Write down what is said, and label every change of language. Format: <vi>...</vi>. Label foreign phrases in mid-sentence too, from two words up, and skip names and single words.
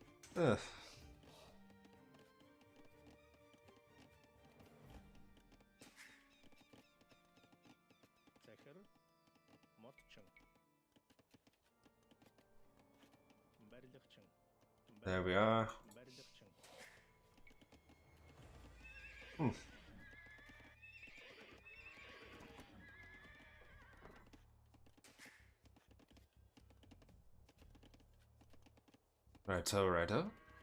<mn>Ugh. захир модчин барилгачин</mn> <en>There we are.</en> <mn>барилгачин</mn> <en>Righto, righto.</en>